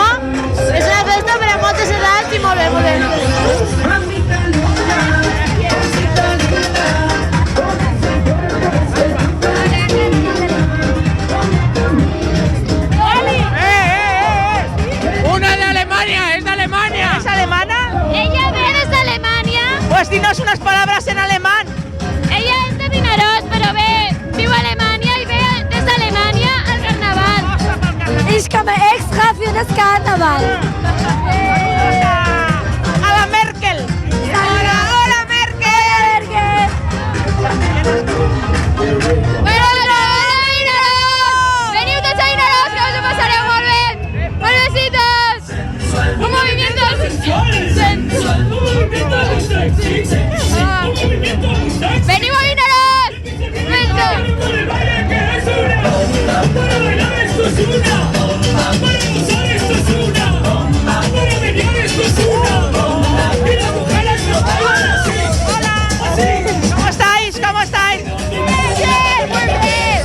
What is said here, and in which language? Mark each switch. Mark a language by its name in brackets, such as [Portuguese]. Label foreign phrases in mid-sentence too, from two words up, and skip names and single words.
[Catalan] És una festa per a moltes edats i molt bé, molt bé. [Spanish] Una de Alemania, es de Alemania. ¿Es alemana? Ella viene de Alemania. Pues dinos unas palabras en alemán. [Catalan] Ella es de Vinaròs, però viu a Alemanya i ve des d'Alemanya al carnaval. [German] Ich komme extra für das Karneval. [Spanish] A la Merkel. Hola, Merkel. [Catalan] Veniu tots a Vinaròs, que us ho passareu molt bé. [Spanish] Molt besitos. Un movimiento sensual. [Catalan] Veniu a Vinaròs. [Spanish] ¿Cómo estáis? ¿Cómo estáis? Bien, muy bien.